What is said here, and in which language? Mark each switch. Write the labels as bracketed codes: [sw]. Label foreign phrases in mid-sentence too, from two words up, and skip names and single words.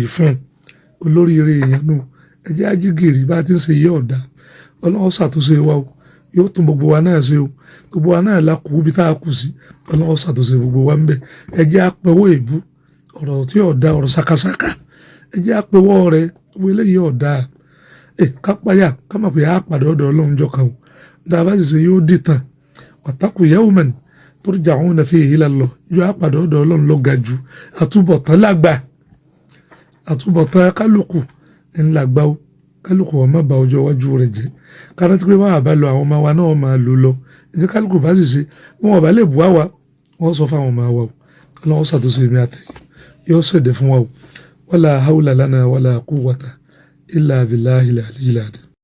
[yo] fún olórí eré èèyàn náà ẹ jẹ́ ajígìrì bá ti ń ṣe yé ọ̀dà Ọlọ́run ṣàtúnṣe wa o yóò tún gbogbo wa náà ṣe o gbogbo wa náà la kù bí tá a kù sí Ọlọ́run ṣàtúnṣe gbogbo wa ń bẹ̀ ẹ jẹ́ apẹ̀wọ́ èébú ọ̀rọ̀ tí ọ̀dà ọ̀rọ̀ ṣàkàṣàkà ẹ jẹ́ apẹ̀wọ́ rẹ gbogbo eléyìí ọ̀dà kápáyà ká mọ̀ pé a pàdé ọ̀dọ̀ Ọlọ́run jọ kan o dábàá sì ṣe yóò dìtàn wàtàkù [ar] يومًا ترجعون فيه إلى الله [yo] yóò àpàdé ọ̀dọ̀ Ọlọ́run ló ga jù àtúbọ̀tán lágbà àtúbọ̀tán kálukú ńlágbá ó kálukú wọn má ba ọjọ́ iwájú rẹ̀ jẹ́ kárántí pé wọ́n àbá lọ àwọn ọmọ wa náà máa lò lọ ẹ̀jẹ̀ kálukú bá sì ṣe wọn ò bá lè bu àwa wọn sọ fáwọn ọmọ wa o Ọlọ́run ṣàtúnṣe mi àtẹ̀yìn yóò ṣèdè fún wa o [ar] ولا حول لنا ولا قوة إلا بالله العلي العظيم.